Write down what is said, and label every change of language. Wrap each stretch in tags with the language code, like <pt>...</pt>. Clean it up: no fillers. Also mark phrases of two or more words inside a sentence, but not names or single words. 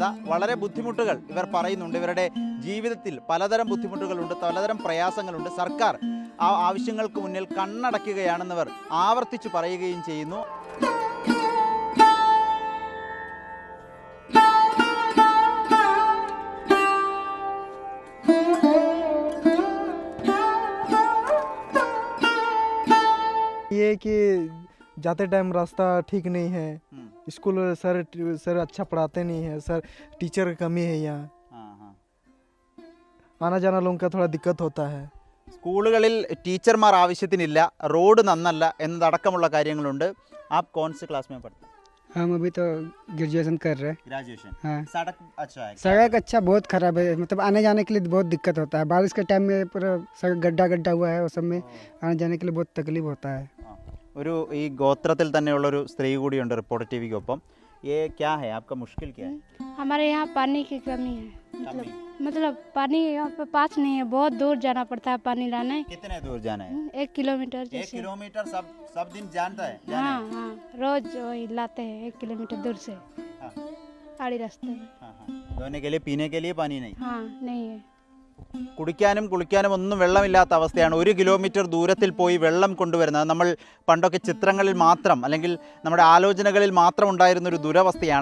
<ml>വളരെ ബുദ്ധിമുട്ടുകൾ ഇവർ പറയുന്നുണ്ട്. ഇവരുടെ ജീവിതത്തിൽ പലതരം ബുദ്ധിമുട്ടുകളുണ്ട്, പലതരം പ്രയാസങ്ങളുണ്ട്. സർക്കാർ ആ ആവശ്യങ്ങൾക്ക് മുന്നിൽ കണ്ണടയ്ക്കുകയാണെന്നവർ ആവർത്തിച്ചു പറയുകയും ചെയ്യുന്നു.</ml> <hi>ये कि जाते टाइम रास्ता ठीक नहीं है, स्कूल सर अच्छा पढ़ाते नहीं है, सर टीचर की कमी है यहाँ, आना जाना लोगों का थोड़ा दिक्कत होता है.</hi> <ml>സ്കൂളുകളിൽ ടീച്ചർമാർ ആവശ്യത്തിനില്ല, റോഡ് നന്നല്ല എന്നതടക്കമുള്ള കാര്യങ്ങളുണ്ട്.</ml> <hi>ആപ് कौन से क्लास में पढ़ते हैं? हम अभी तो ग्रेजुएशन कर रहे हैं. ग्रेजुएशन. हाँ. सड़क अच्छा है? सड़क अच्छा बहुत खराब है, मतलब आने जाने के लिए बहुत दिक्कत होता है. बारिश के टाइम में पूरा सड़क गड्ढा हुआ है, उस सब में आने जाने के लिए बहुत तकलीफ होता है.</hi> <ml>ഒരു ഈ ഗോത്രത്തിൽ തന്നെയുള്ളൊരു സ്ത്രീ കൂടിയുണ്ട് റിപ്പോർട്ടർ ടിവിക്കൊപ്പം.</ml> <hi>ये क्या है आपका मुश्किल क्या है? हमारे यहाँ पानी की कमी है, मतलब पानी यहाँ पे पास नहीं है, बहुत दूर जाना पड़ता है पानी लाने. कितने दूर जाना है? 1 किलोमीटर 1 जैसे. किलोमीटर सब दिन जानता है? हाँ हाँ, रोज वही लाते हैं 1 किलोमीटर दूर से. हाँ. आड़ी रास्ते में. हाँ, हाँ. धोने के लिए पीने के लिए पानी नहीं? हाँ नहीं है.</hi> <ml>കുടിക്കാനും കുളിക്കാനും ഒന്നും വെള്ളമില്ലാത്ത അവസ്ഥയാണ്. 1 കിലോമീറ്റർ ദൂരത്തിൽ പോയി വെള്ളം കൊണ്ടുവരുന്നത് നമ്മൾ പണ്ടൊക്കെ ചിത്രങ്ങളിൽ മാത്രം അല്ലെങ്കിൽ നമ്മുടെ ആലോചനകളിൽ മാത്രം ഉണ്ടായിരുന്ന ഒരു ദുരവസ്ഥയാണ്.</ml>